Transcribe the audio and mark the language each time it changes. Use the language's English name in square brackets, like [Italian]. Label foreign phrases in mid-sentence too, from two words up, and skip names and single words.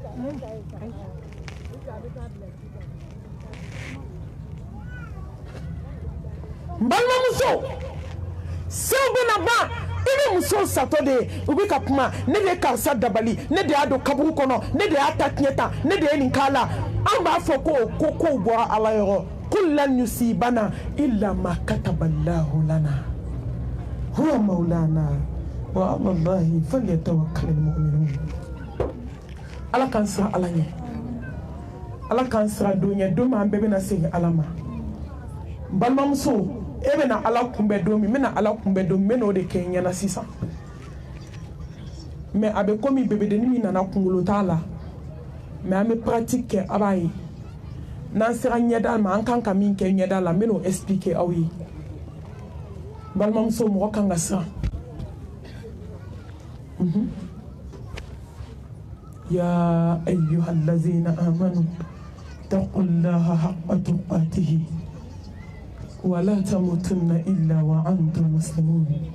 [Bambara] n balimamuso sew bɛna ban i bɛ musow satɔ de ye u bɛ ka kuma ne de ye karisa dabali ne de y'a don kaburu kɔnɔ ne de y'a ta tiɲɛ ta ne de ye nin k'a la an b'a fɔ ko kow bɔra Ala yɔrɔ [Arabic] قل لن يصيبنا إلا ما كتب الله لنا هو مولانا وعلى الله فليتوكل المؤمنون [Bambara] Ala k'an siran Ala ɲɛ Ala k'an siran don ɲɛ don min an bɛɛ bɛna segin Ala ma n balimamuso e bɛna Ala kunbɛn don min n bɛna Ala kunbɛn don min n bɛna o de kɛ n ɲɛna sisan mais a bɛ komi bebedenin min nana kunkolo t'a la mais an bɛ pratique kɛ a b'a ye n'an sera ɲɛda ma an kan ka min kɛ ɲɛda la n bɛn'o expliquer aw ye balimamuso mɔgɔ kan ka siran [Arabic] يا أيها الذين آمنوا اتقوا الله حق تقاته ولا تموتن إلا وأنتم مسلمون